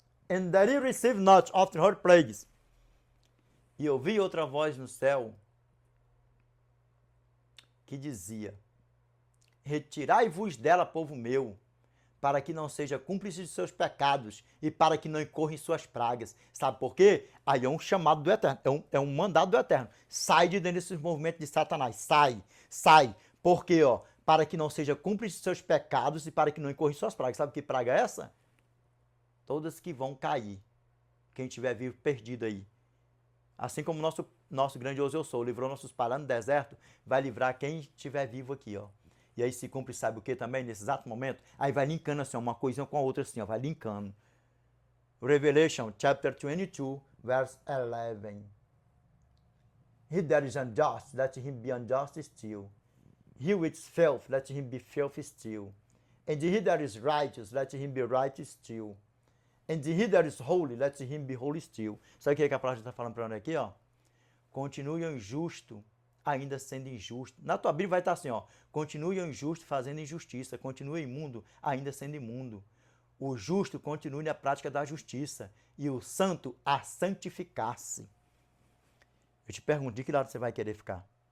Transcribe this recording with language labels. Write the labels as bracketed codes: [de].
[en] And that ye receive not of her plagues. [pt] E ouvi outra voz no céu que dizia, Retirai-vos dela, povo meu, para que não seja cúmplice de seus pecados e para que não incorra em suas pragas. Sabe por quê? Aí é um chamado do Eterno, é um mandado do Eterno. Sai de dentro desses movimentos de Satanás, sai. Por quê, ó? Para que não seja cúmplice de seus pecados e para que não incorra em suas pragas. Sabe que praga é essa? Todas que vão cair. Quem estiver vivo, perdido aí. Assim como nosso grandioso eu sou, livrou nossos pais no deserto, vai livrar quem estiver vivo aqui, ó. E aí se cumpre, sabe o que também, nesse exato momento? Aí vai linkando assim, uma coisinha com a outra assim, ó, vai linkando. [en] Revelation, chapter 22, verse 11. He that is unjust, let him be unjust still. He which is filth, let him be filthy still. And he that is righteous, let him be righteous still. And he that is holy, let him be holy still. [pt] Sabe o que a palavra está falando para nós aqui, ó? Continue o injusto, ainda sendo injusto. Na tua Bíblia vai estar assim, ó. Continue o injusto fazendo injustiça. Continue imundo, ainda sendo imundo. O justo continue na prática da justiça. E o santo a santificar-se. Eu te pergunto, de que lado você vai querer ficar?